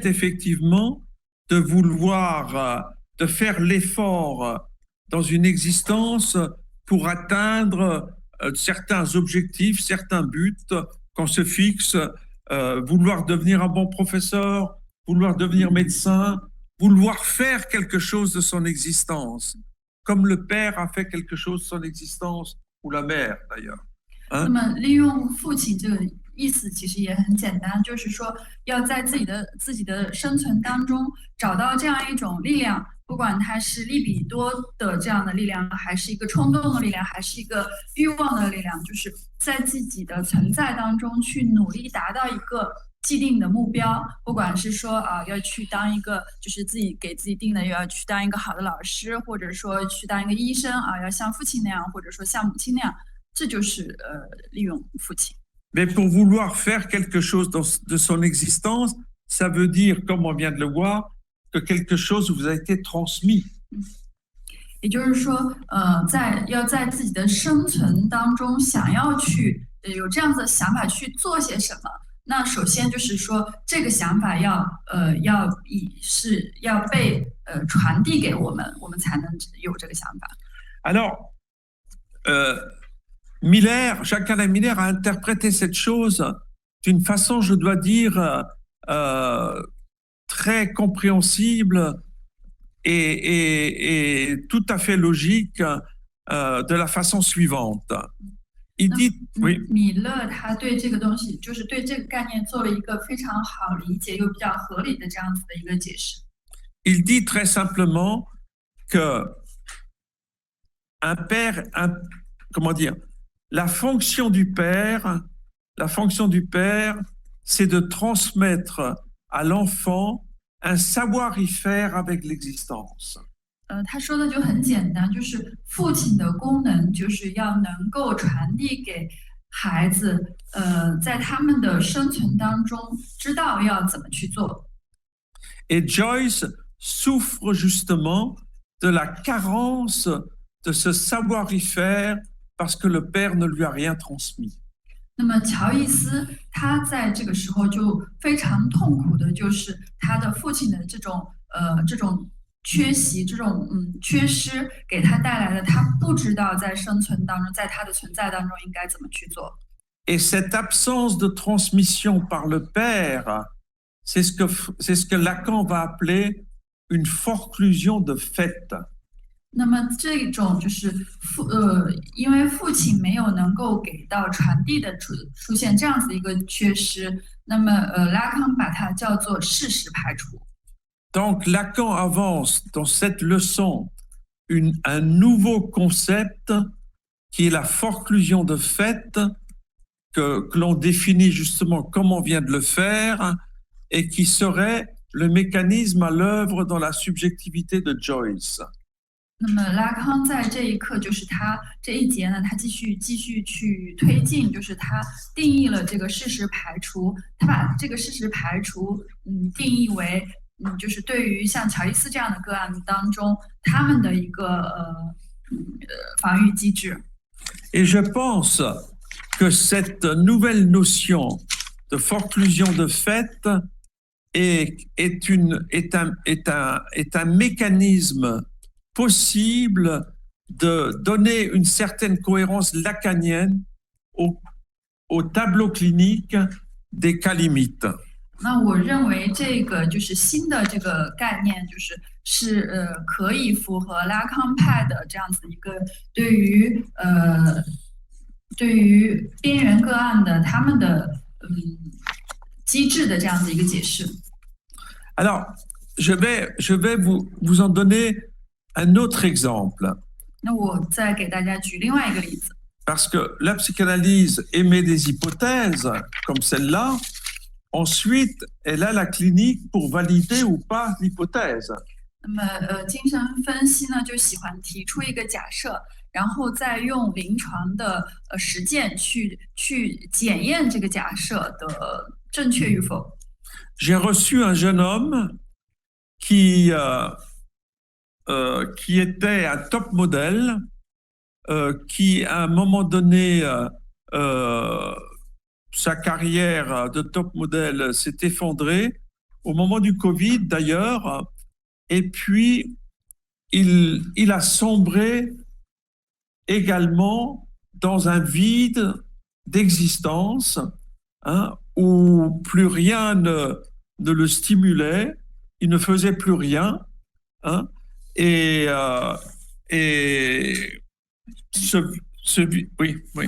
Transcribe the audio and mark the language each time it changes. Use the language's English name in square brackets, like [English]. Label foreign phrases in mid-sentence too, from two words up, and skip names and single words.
[French] effectivement de vouloir, de faire l'effort dans une existence pour atteindre certains objectifs, certains buts qu'on se fixe, vouloir devenir un bon professeur, vouloir devenir médecin, vouloir faire quelque chose de son existence, comme le père a fait quelque chose de son existence, ou la mère d'ailleurs. [Chinese] 那么利用父亲这个意思其实也很简单，就是说要在自己的生存当中找到这样一种力量，不管它是利比多的这样的力量，还是一个冲动的力量，还是一个欲望的力量，就是在自己的存在当中去努力达到一个既定的目标，不管是说要去当一个就是自己给自己定的要去当一个好的老师，或者说去当一个医生要像父亲那样，或者说像母亲那样，这就是利用父亲。 [French] Mais pour vouloir faire quelque chose de son existence, ça veut dire, comme on vient de le voir, que quelque chose vous a été transmis. [Chinese] 也就是说，要在自己的生存当中，想要去有这样子的想法去做些什么， 那首先就是说，这个想法要被传递给我们，我们才能有这个想法。 [French] Alors, Jacques Alain Miller a interprété cette chose d'une façon, je dois dire, très compréhensible et tout à fait logique de la façon suivante. Il dit, oui. [Chinese] 米勒他对这个东西，就是对这个概念做了一个非常好理解又比较合理的这样子的一个解释。 [French] Il dit très simplement que comment dire, la fonction du père, c'est de transmettre à l'enfant un savoir-y-faire avec l'existence. [Chinese] 他说的就很简单，就是父亲的功能就是要能够传递给孩子，在他们的生存当中知道要怎么去做。 [French] Et Joyce souffre justement de la carence de ce savoir-y-faire parce que le père ne lui a rien transmis. [Chinese] 那么乔伊斯他在这个时候就非常痛苦的，就是他的父亲的这种缺席，这种缺失给他带来的，他不知道在生存当中，在他的存在当中应该怎么去做。 [French] Et cette absence de transmission par le père, c'est ce que Lacan va appeler une forclusion de fait. [Chinese] 那么这种就是因为父亲没有能够给到传递的出现这样子的一个缺失，那么拉康把它叫做事实排除。 [French] Donc Lacan avance dans cette leçon un nouveau concept qui est la forclusion de fait, que l'on définit justement comme on vient de le faire, et qui serait le mécanisme à l'œuvre dans la subjectivité de Joyce. [Chinese] 那么拉康在这一课，就是他这一节呢，他继续去推进，就是他定义了这个事实排除，他把这个事实排除定义为就是对于像乔伊斯这样的个案当中，他们的一个防御机制。 [French] Et je pense que cette nouvelle notion de forclusion de fait est un mécanisme possible de donner une certaine cohérence lacanienne au tableau clinique des cas limites. [Chinese] 那我认为这个就是新的这个概念，是可以符合拉康派的这样子一个对于边缘个案的他们的机制的这样子一个解释。 [French] Alors, je vais vous en donner un autre exemple. [Chinese] 那我再给大家举另外一个例子。 [French] Parce que la psychanalyse émet des hypothèses comme celle-là. Ensuite, elle a la clinique pour valider ou pas l'hypothèse. [Chinese] 那么精神分析呢，就喜欢提出一个假设，然后再用临床的实践去检验这个假设的正确与否。 [French] J'ai reçu un jeune homme qui était un top modèle, qui à un moment donné sa carrière de top modèle s'est effondrée au moment du Covid d'ailleurs, et puis il a sombré également dans un vide d'existence, où plus rien ne le stimulait, il ne faisait plus rien, et oui.